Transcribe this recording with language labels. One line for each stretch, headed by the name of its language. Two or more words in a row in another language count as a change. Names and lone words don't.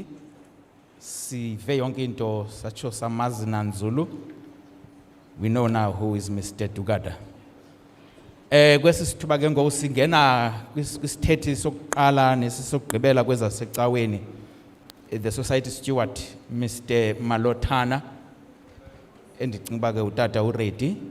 Xhosa: Sive yonke into satsho samazi nanzulu.
English: We know now who is Mr. Dukada.
Xhosa: Kwesi sithuba ke ngoku singena kwisithethi sokuqala nesisokugqibela kwezasecaweni.
English: The society steward Mr.
Xhosa: Malothana endicinga ke utata uready.